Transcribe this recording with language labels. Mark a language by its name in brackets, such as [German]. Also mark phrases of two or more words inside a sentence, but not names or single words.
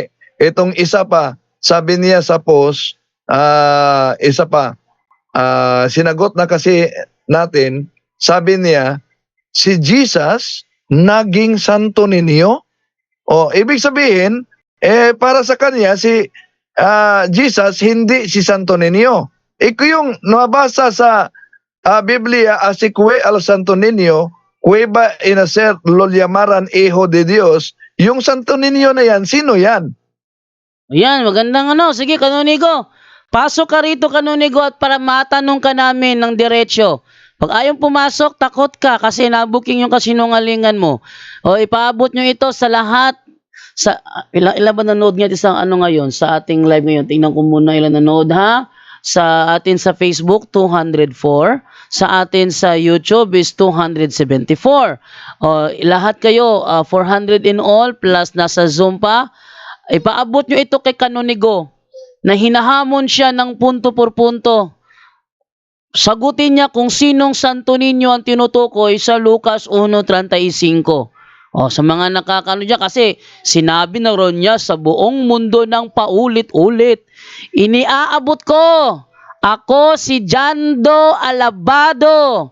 [Filipino] Itong isa pa, sabi niya sa post, isa pa, sinagot na kasi natin, sabi niya, si Jesus naging Santo Niño. Ibig sabihin, para sa kanya, si Jesus hindi si Santo Niño. Ito yung nabasa sa Biblia, [Spanish] asikwe al Santo Niño, cueva inaser lo llamaran Hijo de Dios. [Filipino] Yung Santo Niño na yan, sino yan? Ayan, magandang Sige, Kanunigo. Pasok ka rito, Kanunigo, at para matanong ka namin ng diretsyo. Pag ayaw pumasok, takot ka kasi nabuking yung kasinungalingan mo. O ipaabot nyo ito sa lahat. Sa ilan ba nanood nga isang ano ngayon sa ating live ngayon? Tingnan ko muna ilan nanood ha. Sa atin sa Facebook 204, sa atin sa YouTube is 274. O lahat kayo 400 [English] in all plus [Filipino] nasa Zoom pa. Ipaabot nyo ito kay Kanonigo na hinahamon siya ng [Spanish] punto por punto. [Filipino] Sagutin niya kung sinong santo ninyo ang tinutukoy sa Lucas 1:35. O, sa mga nakakano dyan, kasi sinabi na ron niya sa buong mundo ng paulit-ulit. Iniaabot ko, ako si Jando Alabado.